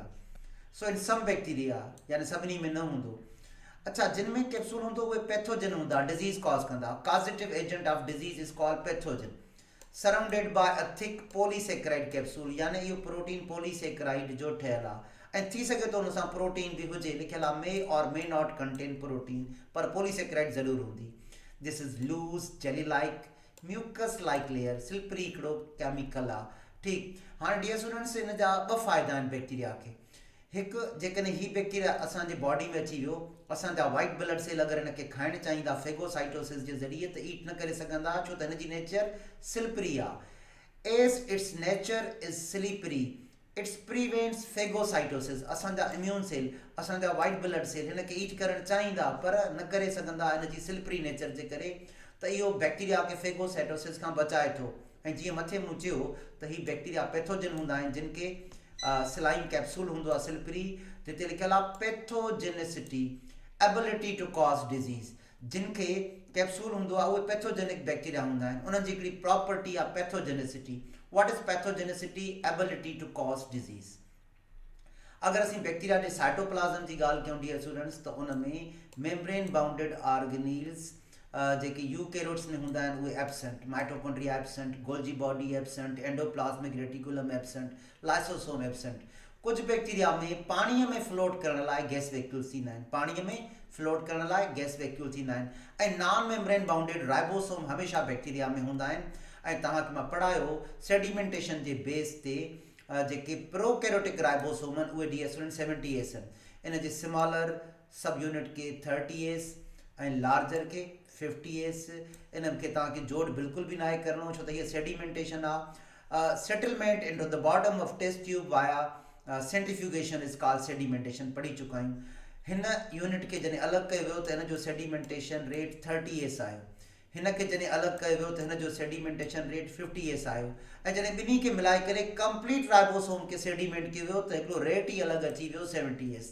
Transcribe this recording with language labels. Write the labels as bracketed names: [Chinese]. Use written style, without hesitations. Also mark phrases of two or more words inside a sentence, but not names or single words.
[Sindhi] सो [English] in some bacteria, [Sindhi] यानी सभिनी में न हूंदो। अच्छा, जिन में कैप्सूल हूंदो उहे पैथोजन हूंदा, [English] disease cause [Sindhi] कंदा। [English] causative agent of disease is called pathogen. surrounded by a thick polysaccharide capsule, [Sindhi] यानी इहो [English] protein polysaccharide [Sindhi] जो ठहियल आहे, ऐं थी सघे तो उन सां प्रोटीन भी हुजे, लिखियल आहे [English] may or may not contain protein, [Sindhi] पर पॉलीसेक्राइड ज़रूर हूंदी। [English] this is loose jelly like mucus like layer, [Sindhi] सिल्परी हिकिड़ो केमिकल आहे। ठीक, हाँ [English] dear students, [Sindhi] इन जा 2 फ़ाइदा आहिनि बैक्टीरिया के। हिकु जेकॾहिं ही बैक्टीरिया असांजे बॉडी में अची वियो, असांजा [English] white blood cell [Sindhi] अगरि हिनखे खाइणु चाहींदा फेगोसाइटोसिस जे ज़रिए त ईट न करे सघंदा, छो त हिनजी नेचर स्लिपरी आहे। [English] as its nature is slippery, its prevents phagocytosis. [Sindhi] असांजा [English] immune cell, [Sindhi] असांजा [English] white blood cell [Sindhi] हिनखे ईट करणु चाहींदा पर न करे सघंदा हिनजी [English] slippery nature [Sindhi] जे करे, त इहो बैक्टीरिया खे फेगोसाइटोसिस खां बचाए थो। ऐं जीअं मथे मूं चयो त ही बैक्टीरिया पैथोजन हूंदा आहिनि जिन खे [English] saline capsule [Sindhi] हूंदो आहे स्लिपरी, जिते लिखियल आहे पैथोजेनिसिटी, [English] ability to cause disease. [Sindhi] जिन खे कैप्सूल हूंदो आहे उहे [English] pathogenic bacteria [Sindhi] हूंदा आहिनि, उन्हनि जी हिकिड़ी प्रॉपर्टी आहे पैथोजेनिसिटी। [English] what is pathogenicity? ability to cause disease. [Sindhi] अगर असीं बैक्टीरिया जे साइटोप्लाज़म जी ॻाल्हि कयूं [English] dear students, [Sindhi] त उन में [English] membrane bounded organelles [Sindhi] जेके यूकैरियोट्स में हूंदा आहिनि उहे एब्सेंट, [English] mitochondria absent, golgi body absent, endoplasmic reticulum absent, lysosome absent. [Sindhi] कुछ बैक्टीरिया में पाणीअ में फ्लोट करण लाइ [English] gas vacuoles [Sindhi] थींदा आहिनि, पाणीअ में फ्लोट करण लाइ [English] gas vacuole [Sindhi] थींदा आहिनि। ऐं [English] non membrane bounded ribosome [Sindhi] हमेशह बैक्टीरिया में हूंदा आहिनि। ऐं तव्हांखे मां पढ़ायो सेडिमेंटेशन जे बेस ते जेके [English] prokaryotic ribosome [Sindhi] आहिनि उहे डी एस 70S आहिनि। इन जे [English] smaller sub unit [Sindhi] के 30S ऐं लार्जर के 50S। इनखे तव्हांखे जोड़ बिल्कुलु बि नाहे करिणो, छो त हीअ सेडिमेंटेशन आहे। [English] settlement into the bottom of test tube via centrifugation is called sedimentation, [Sindhi] पढ़ी चुका आहियूं। हिन यूनिट खे जॾहिं अलॻि कयो वियो त हिन जो [English] sedimentation rate [Sindhi] 30S आयो, हिन खे जॾहिं अलॻि कयो वियो त हिन जो [English] sedimentation rate [Sindhi] 50S आयो। ऐं जॾहिं ॿिन्ही खे मिलाए करे [English] complete ribosome [Sindhi] खे सेडिमेंट कयो वियो त हिकिड़ो रेट ई अलॻि अची वियो 70S।